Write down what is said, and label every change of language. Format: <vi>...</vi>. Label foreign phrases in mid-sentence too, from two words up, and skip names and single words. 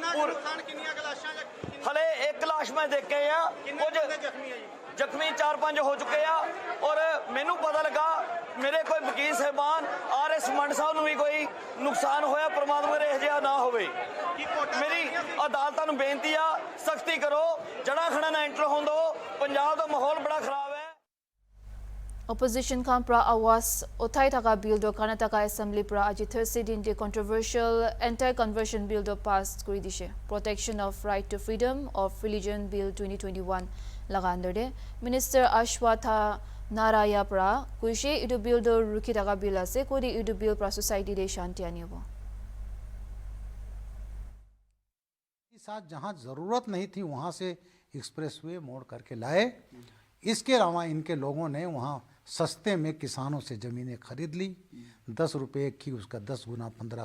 <pa>ਹਲੇ ਇੱਕ ਲਾਸ਼ ਮੈਂ ਦੇਖ ਕੇ ਜ਼ਖ਼ਮੀ 4-5 ਹੋ ਚੁੱਕੇ ਹੈਂ ਔਰ ਮੈਨੂੰ ਪਤਾ ਲੱਗਾ ਮੇਰੇ ਕੋਈ ਵਕੀਲ ਸਾਹਿਬਾਨ RS ਮੰਡ ਸਾਹਿਬ ਨੂੰ ਭੀ ਕੋਈ ਨੁਕਸਾਨ ਹੋਇਆ ਪਰਮਾਤਮਾ ਰੇ ਜਿਹਾ ਨਾ ਹੋਵੇ ਮੇਰੀ ਅਦਾਲਤਾਂ ਨੂੰ ਬੇਨਤੀ ਆ ਸਖ਼ਤੀ ਕਰੋ ਜੜਾ ਖੜਾ ਨਾ ਐਂਟਰ ਹੋਣ ਦੋ ਪੰਜਾਬ ਦਾ ਮਾਹੌਲ ਬੜਾ ਖ਼ਰਾਬ ਹੈ</pa> <nag>Opposition kan pra awas othai thaka bill do Karnataka Assembly pra aji Thursday din de</nag> <en>controversial anti-conversion bill</en> <nag>do passed kuri dishe Protection of Right to Freedom of Religion Bill 2021 laga under de Minister Ashwatha Naraya pra kuishe idu bill do ruki daga bill ase kodi idu bill pra society de shanti anibo</nag> <hi>साथ जहां जरूरत नहीं थी वहां से एक्सप्रेसवे मोड़ करके लाए इसके अलावा इनके लोगों ने वहाँ सस्ते में किसानों से ज़मीनें खरीद ली 10 रुपये की उसका 10 गुना 15</hi>